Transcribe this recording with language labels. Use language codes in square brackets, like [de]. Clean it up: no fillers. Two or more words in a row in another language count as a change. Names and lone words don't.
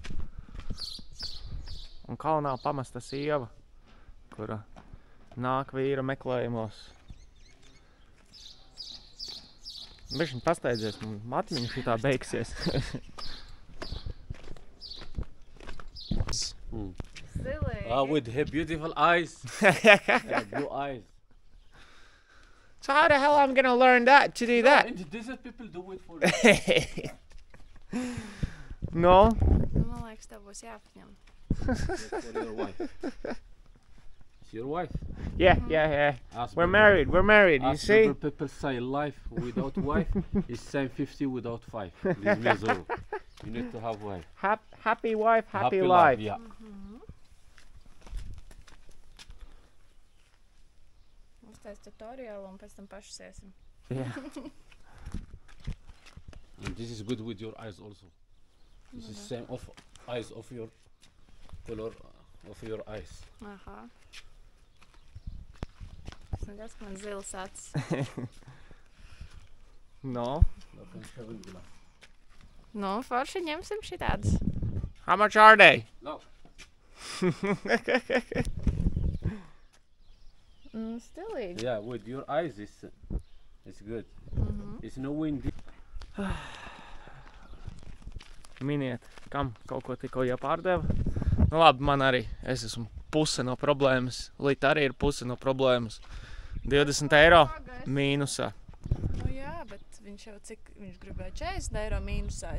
[lv] Un kalnā pamesta sieva, kura nāk vīra meklējumos. Bišķiņ pasteidzies, matiņa šitā beigsies. Zilīgi. [en] With her beautiful eyes. Yeah, blue eyes. So how the hell I'm gonna learn that to do that? In the desert, people do it for No. [lv] Man liekas, tev būs jāpaņem. [en] your wife. It's your wife. Yeah. Ask We're people. married, you Ask see? people say life without wife is same 50 without 5. Leave me zero. You need to have wife. Happy wife, happy life. Yeah. [lv] Uztais tutoriālu un pēc tam paši sēsim. [en] Yeah. And this is good with your eyes also. This is same of eyes of your color of your eyes. Aha. [lv] Es nekas, ka man zilas acis. [en] No. [lv] Nu, forši ņemsim šitādus. [en] How much are they? No. [lv] Stilīgi. [en] Yeah, with your eyes it's good. It's no wind. [lv] Miniet, kam kaut ko tikko jāpārdeva. Nu labi, man arī. Es esmu puse no problēmas. Lita arī ir puse no problēmas. 20 eiro mīnusā. Nu jā, bet viņš jau viņš gribēja 40 eiro mīnusā.